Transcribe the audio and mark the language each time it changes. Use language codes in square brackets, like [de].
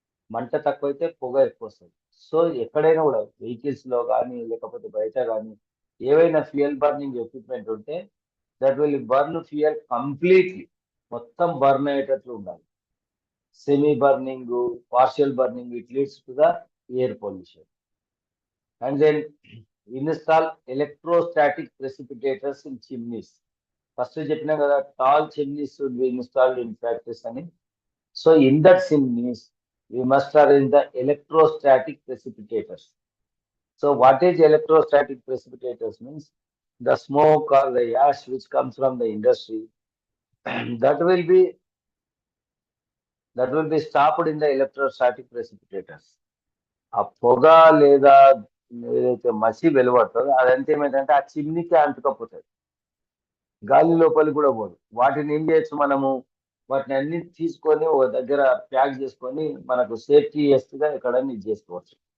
[te] మంట తక్కువ అయితే పొగ ఎక్కువ వస్తుంది. సో ఎక్కడైనా కూడా వెహికల్స్ లో కానీ లేకపోతే బయట కానీ ఏవైనా ఫ్యూయల్ బర్నింగ్ ఎక్విప్మెంట్ ఉంటే [en] that will burn fuel completely, [te] మొత్తం బర్న్ అయ్యేటట్లు ఉండాలి. [en] Semi burning, partial burning, it leads to the air pollution. And then install electrostatic precipitators in chimneys. First [te] చెప్పినా కదా, [en] Tall chimneys should be installed in factories అని. So in that chimneys we must arrange the electrostatic precipitators. So what is electrostatic precipitators means the smoke or the ash which comes from the industry that will be stopped in the electrostatic precipitators. [te] ఆ పొగ లేదా ఏదైతే మసి వెలువడుతుందో అదంతా ఏమైందంటే ఆ చిమ్నీకి అంటుకపోతుంది, గాలి లోపలికి కూడా పోదు. వాటిని ఏం చేయొచ్చు మనము, వాటిని అన్ని తీసుకొని ఒక దగ్గర ప్యాక్ చేసుకొని మనకు సేఫ్టీగా ఎక్కడన్నా ఇది చేసుకోవచ్చు.